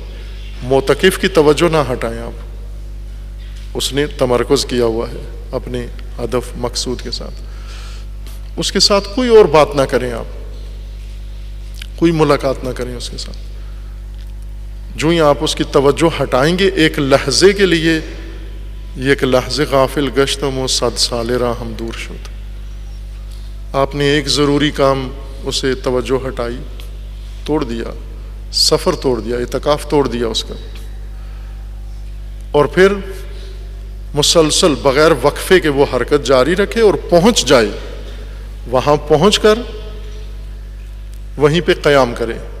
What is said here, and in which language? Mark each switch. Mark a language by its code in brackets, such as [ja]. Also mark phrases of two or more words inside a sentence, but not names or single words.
[ur] معتکف کی توجہ نہ ہٹائیں آپ، اس نے تمرکز کیا ہوا ہے اپنے ہدف مقصود کے ساتھ، اس کے ساتھ کوئی اور بات نہ کریں، آپ کوئی ملاقات نہ کریں اس کے ساتھ۔ جو ہی آپ اس کی توجہ ہٹائیں گے ایک لحظے کے لیے، یہ ایک لحظے [fa] غافل گشتم و 100 سال راہ ہم دور شد، [ur] آپ نے ایک ضروری کام اسے توجہ ہٹائی، توڑ دیا، سفر توڑ دیا، اعتکاف توڑ دیا اس کا، اور پھر مسلسل بغیر وقفے کے وہ حرکت جاری رکھے اور پہنچ جائے، وہاں پہنچ کر وہیں پہ قیام کرے،